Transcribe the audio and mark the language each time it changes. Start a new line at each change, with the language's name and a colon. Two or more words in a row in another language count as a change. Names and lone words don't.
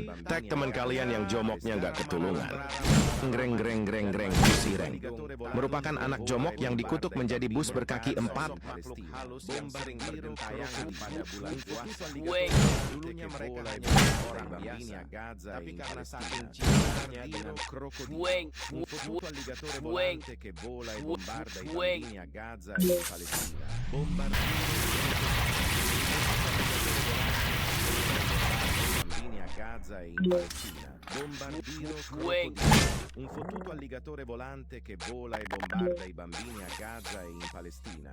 Indonesian: Tag teman kalian yang jomoknya nggak ketulungan. Greng greng greng greng bus ireng merupakan anak jomok yang dikutuk menjadi bus berkaki 4 halus yang sering bergentayangan pada bulan puasa. Dulunya mereka orang biasa, tapi karena saking cintanya dengan krokodil,
Italian: un fottuto alligatore volante che vola e bombarda i bambini a Gaza e in Palestina. Gaza e in Palestina. Bombardiro crocodilo. Un fottuto alligatore volante che vola e bombarda i bambini a Gaza e in Palestina.